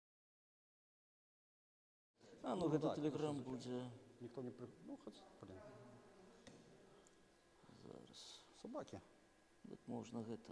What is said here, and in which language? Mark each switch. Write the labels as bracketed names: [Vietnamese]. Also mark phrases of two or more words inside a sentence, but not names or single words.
[Belarusian] А, ну гэта телеграм будзе. [Russian] Никто не... Ну, хоть, блин. [Belarusian] Зараз. [Russian] Собаки. [Belarusian] Так можна гэта.